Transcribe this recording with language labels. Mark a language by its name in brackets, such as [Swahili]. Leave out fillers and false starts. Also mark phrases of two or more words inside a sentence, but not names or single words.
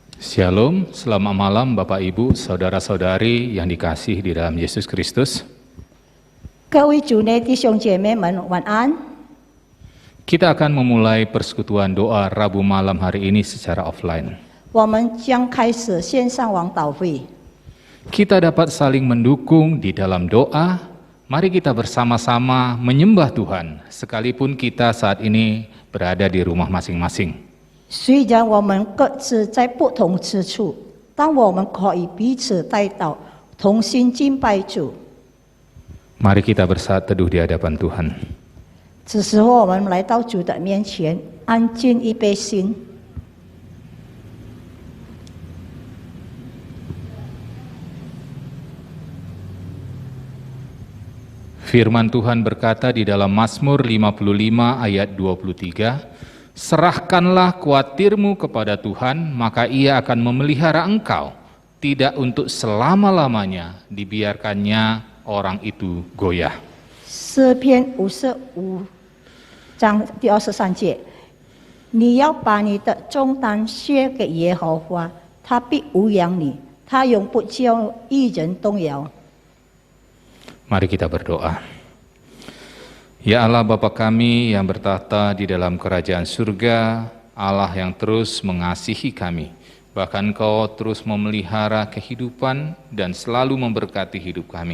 [Indonesian] Shalom, selamat malam Bapak Ibu, Saudara-saudari yang dikasihi di dalam Yesus Kristus. [Chinese] 各位主内弟兄姐妹们，晚安。 [Indonesian] Kita akan memulai persekutuan doa Rabu malam hari ini secara offline. [Chinese] 我们将开始线上网祷会。 [Indonesian] Kita dapat saling mendukung di dalam doa. Mari kita bersama-sama menyembah Tuhan, sekalipun kita saat ini berada di rumah masing-masing. [Chinese] 虽然我们各自在不同之处，但我们可以彼此带祷，同心敬拜主。 [Indonesian] Mari kita bersaat teduh di hadapan Tuhan. [Chinese] 此时候，我们来到主的面前，安静预备心。 [Indonesian] Firman Tuhan berkata di dalam Mazmur 55 ayat 23, serahkanlah kuatirmu kepada Tuhan, maka Ia akan memelihara engkau, tidak untuk selama-lamanya dibiarkannya orang itu goyah. [Chinese] 诗篇55章第23节，你要把你的重担卸给耶和华，他必无养你，他永不叫一人动摇。 [Indonesian] Mari kita berdoa. Ya Allah Bapa kami yang bertahta di dalam kerajaan surga, Allah yang terus mengasihi kami, bahkan Engkau terus memelihara kehidupan dan selalu memberkati hidup kami.